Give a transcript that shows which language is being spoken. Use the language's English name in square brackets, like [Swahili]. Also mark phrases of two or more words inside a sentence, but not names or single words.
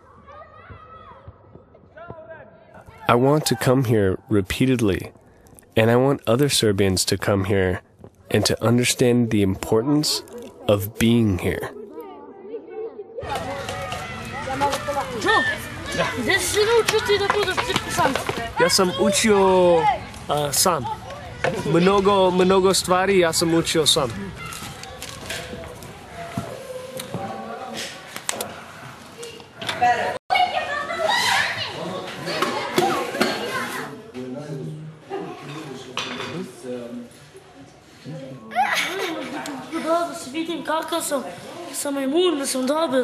[English] I want to come here repeatedly, and I want other Serbians to come here and to understand the importance of being here. [Serbian] Joe, gdje si se naučio ti da budeš cirkusant? Ja sam učio sam. Mnogo stvari ja sam učio sam. Da se vidim kakav sam imun, da sam dobar.